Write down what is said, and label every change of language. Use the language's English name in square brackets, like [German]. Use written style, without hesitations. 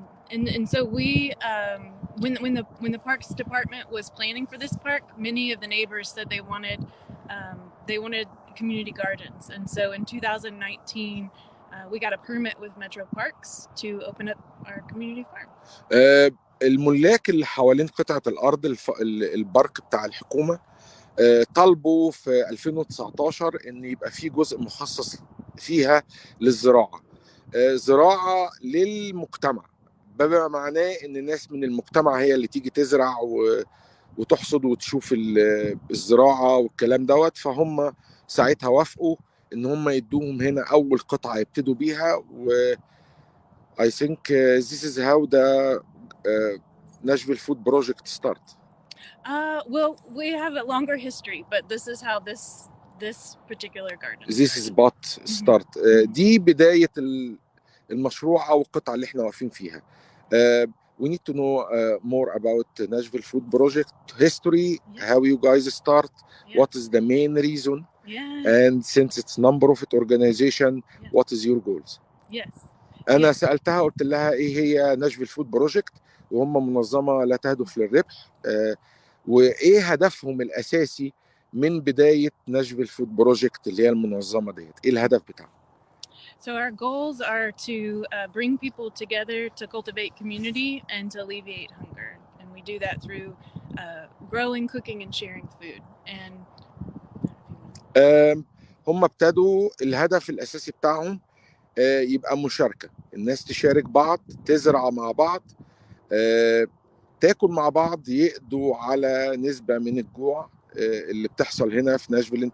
[English] And so we when the parks department was planning for this park, many of the neighbors said they wanted community gardens, and so in 2019 we got a permit with Metro Parks to open up our community farm. [Arabic] الملاك اللي حوالين قطعه الارض البارك بتاع الحكومه طالبوا في 2019 ان يبقى في جزء مخصص فيها للزراعه، زراعه للمجتمع، بما معناه ان الناس من المجتمع هي اللي تيجي تزرع وتحصد وتشوف الزراعه والكلام دوت. فهم ساعتها وافقوا ان هم يدوهم هنا اول قطعه يبتدوا بيها. [English] و I think this is how the Nashville Food Project start. Well, we have a longer history, but this is how this particular garden. This is but start. [Arabic] دي بداية المشروع أو القطعة اللي احنا واقفين فيها. [English] We need to know more about Nashville Food Project history, how you guys start, what is the main reason, and since it's non-profit organization, what is your goals? Yes. [Arabic] أنا سألتها قلت لها إيه هي Nashville Food Project، وهم منظمة لا تهدف للربح، وإيه هدفهم الأساسي من بداية ناشفيل فود بروجكت اللي هي المنظمة ديت، إيه الهدف بتاعهم؟ [English] So our goals are to bring people together to cultivate community and to alleviate hunger, and we do that through growing, cooking, and sharing food. And [Arabic] هم ابتدوا الهدف الأساسي بتاعهم يبقى مشاركة، الناس تشارك بعض، تزرع مع بعض، تاكل مع بعض، يقضوا على نسبة من الجوع اللي بتحصل هنا في ناشفيل.